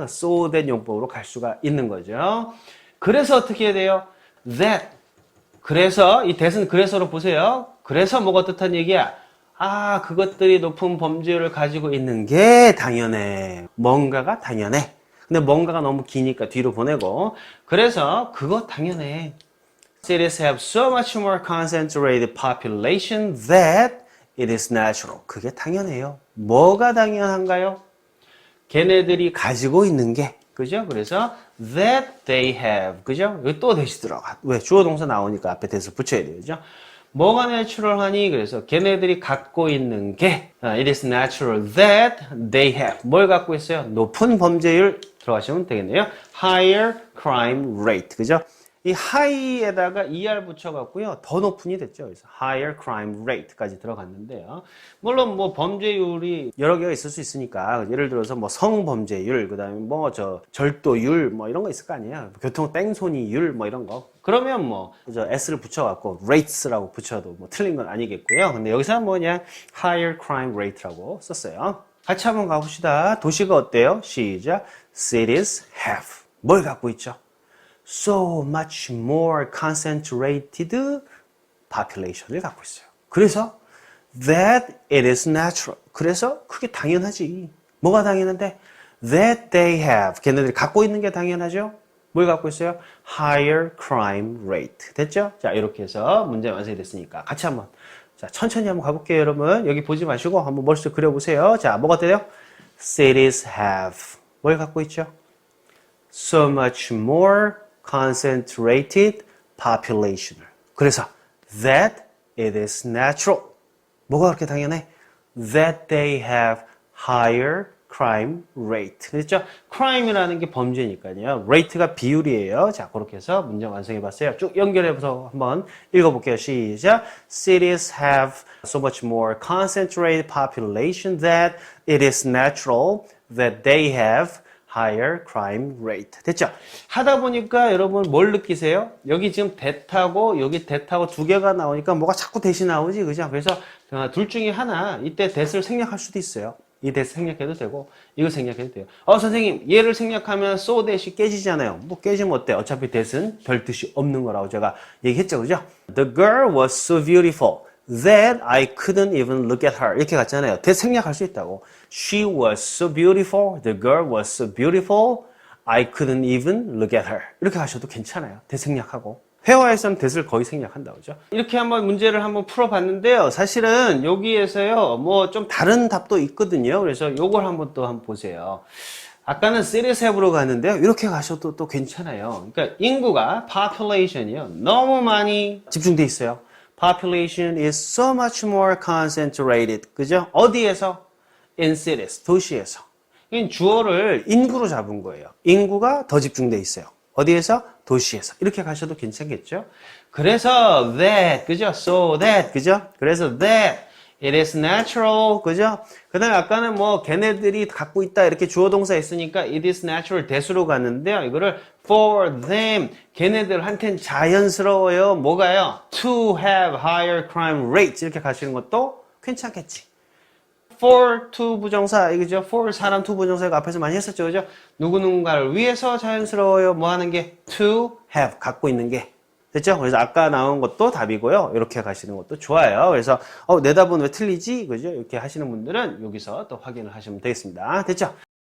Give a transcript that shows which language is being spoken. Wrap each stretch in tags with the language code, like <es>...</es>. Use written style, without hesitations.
<en>so that</en> <ko>용법으로 갈 수가 있는 거죠. 그래서 어떻게 해야 돼요?</ko> <en>that.</en> <ko>그래서 이 that은 그래서로 보세요. 그래서 뭐가 뜻한 얘기야? 아, 그것들이 높은 범죄율을 가지고 있는 게 당연해. 뭔가가 당연해. 근데 뭔가가 너무 기니까 뒤로 보내고. 그래서 그거 당연해.</ko> <en>Cities have so much more concentrated population that it is natural.</en> <ko>그게 당연해요. 뭐가 당연한가요? 걔네들이 가지고 있는 게, 그죠? 그래서</ko> <en>that they have,</en> <ko>그죠? 여기 또 대시 들어가. 왜? 주어 동사 나오니까 앞에 대시 붙여야 돼요, 그죠? 뭐가 내추럴하니? 그래서 걔네들이 갖고 있는 게</ko> <en>it is natural that they have.</en> <ko>뭘 갖고 있어요? 높은 범죄율 들어가시면 되겠네요.</ko> <en>higher crime rate,</en> <ko>그죠? 이 high에다가 er 붙여갖고요. 더 높은이 됐죠. 그래서</ko> <en>higher crime rate</en> <ko>까지 들어갔는데요. 물론 뭐 범죄율이 여러 개가 있을 수 있으니까 예를 들어서 뭐 성범죄율, 그다음에 뭐 절도율 뭐 이런 거 있을 거 아니에요. 교통 뺑소니율 뭐 이런 거. 그러면 뭐 s를 붙여갖고 rates라고 붙여도 뭐 틀린 건 아니겠고요. 근데 여기서는 뭐냐</ko> <en>higher crime rate</en> <ko>라고 썼어요. 같이 한번 가봅시다. 도시가 어때요? 시작. Cities have. 뭘 갖고 있죠?</ko> <en>So much more concentrated population을</en> <ko>갖고 있어요. 그래서</ko> <en>that it is natural.</en> <ko>그래서 그게 당연하지. 뭐가 당연한데?</ko> <en>That they have.</en> <ko>걔네들이 갖고 있는 게 당연하죠? 뭘 갖고 있어요?</ko> <en>Higher crime rate.</en> <ko>됐죠? 자, 이렇게 해서 문제 완성이 됐으니까 같이 한번 자, 천천히 한번 가볼게요, 여러분. 여기 보지 마시고 한번 머릿속에 그려보세요. 자, 뭐가 돼요? Cities have. 뭘 갖고 있죠?</ko> <en>So much more concentrated population을. 그래서 that it is natural.</en> <ko>뭐가 그렇게 당연해?</ko> <en>That they have higher crime rate.</en> <ko>그렇죠? crime이라는 게 범죄니까요. rate가 비율이에요. 자, 그렇게 해서 문제 완성해 봤어요. 쭉 연결해서 한번 읽어볼게요. 시작.</ko> <en>Cities have so much more concentrated population that it is natural that they have higher crime rate.</en> <ko>됐죠? 하다 보니까 여러분 뭘 느끼세요? 여기 지금 that하고 여기 that하고 두 개가 나오니까 뭐가 자꾸 that이 나오지, 그죠? 그래서 둘 중에 하나 이때 that을 생략할 수도 있어요. 이 that 생략해도 되고 이거 생략해도 돼요. 선생님 얘를 생략하면 so that이 깨지잖아요. 뭐 깨지면 어때? 어차피 that은 별 뜻이 없는 거라고 제가 얘기했죠, 그죠?</ko> <en>The girl was so beautiful that I couldn't even look at her.</en> <ko>이렇게 갔잖아요. that 생략할 수 있다고.</ko> <en>She was so beautiful. The girl was so beautiful. I couldn't even look at her.</en> <ko>이렇게 하셔도 괜찮아요. that 생략하고. 회화에서는 that을 거의 생략한다고 그죠? 이렇게 한번 문제를 한번 풀어봤는데요. 사실은 여기에서요, 뭐 좀 다른 답도 있거든요. 그래서 요걸 한번 또 한번 보세요. 아까는</ko> <en>cities have</en> <ko>로 갔는데요. 이렇게 가셔도 또 괜찮아요. 그러니까 인구가, population이요. 너무 많이 집중돼 있어요.</ko> <en>Population is so much more concentrated.</en> <ko>그죠? 어디에서?</ko> <en>In cities.</en> <ko>도시에서. 이 주어를 인구로 잡은 거예요. 인구가 더 집중돼 있어요. 어디에서? 도시에서. 이렇게 가셔도 괜찮겠죠? 그래서 that, 그죠?</ko> <en>So that,</en> <ko>그죠? 그래서</ko> <en>that it is natural,</en> <ko>그죠? 그 다음에 아까는 뭐 걔네들이 갖고 있다 이렇게 주어 동사 있으니까 it is natural that으로 갔는데요. 이거를</ko> <en>for them,</en> <ko>걔네들한테는 자연스러워요. 뭐가요?</ko> <en>To have higher crime rates</en> <ko>이렇게 가시는 것도 괜찮겠지. for to 부정사, 이거죠? for 사람 to 부정사 이거 앞에서 많이 했었죠, 그죠? 누구누군가를 위해서 자연스러워요. 뭐 하는 게?</ko> <en>to have,</en> <ko>갖고 있는 게. 됐죠? 그래서 아까 나온 것도 답이고요. 이렇게 가시는 것도 좋아요. 그래서 내 답은 왜 틀리지? 그죠? 이렇게 하시는 분들은 여기서 또 확인을 하시면 되겠습니다. 됐죠?</ko>